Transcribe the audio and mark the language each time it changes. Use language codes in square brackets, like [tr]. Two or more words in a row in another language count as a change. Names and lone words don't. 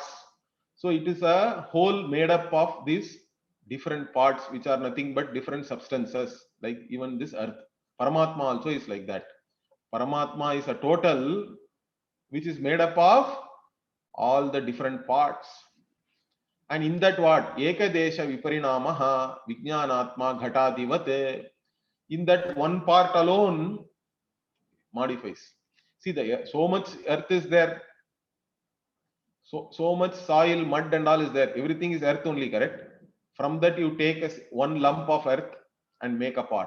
[en] So it is a whole made up of these different parts, which are nothing but different substances, like even this earth. Paramatma also is like that. Paramatma is a total which is made up of all the different parts. And in that what? [sa] Ekadesha viparinamaha vijnanatma ghatadivat. [en] In that one part alone modifies. See, so much earth is there. So much soil, mud and all is there. Everything is earth only, correct? From that you take one lump of earth and make a pot.